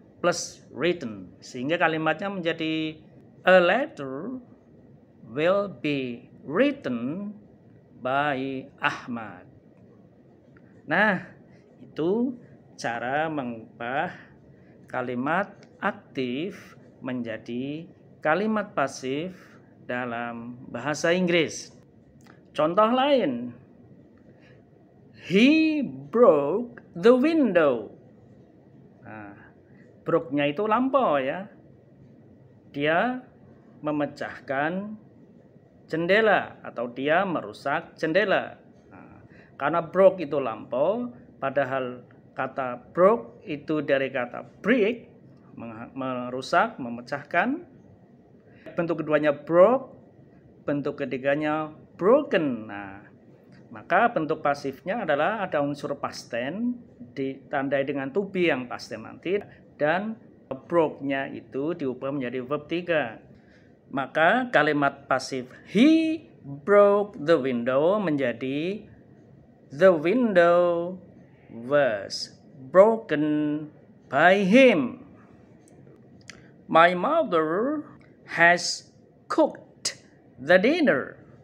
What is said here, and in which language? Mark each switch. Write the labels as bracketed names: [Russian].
[English] Plus written. [Indonesian] Sehingga kalimatnya menjadi [English] a letter will be written by Ahmad. [Indonesian] Nah, itu cara mengubah kalimat aktif menjadi kalimat pasif dalam bahasa Inggris. Contoh lain, [English] he broke the window. [Indonesian] Nah, broke-nya itu lampau ya. Dia memecahkan jendela atau dia merusak jendela. Nah, karena broke itu lampau, padahal kata broke itu dari kata break, merusak, memecahkan. Bentuk keduanya broke, bentuk ketiganya broken. Nah, maka bentuk pasifnya adalah ada unsur past tense ditandai dengan to be yang past tense nanti, dan broke-nya itu diubah menjadi verb 3. Maka kalimat pasif [English] he broke the window [Indonesian] menjadi [English] the window was broken by him. My mother has cooked the dinner.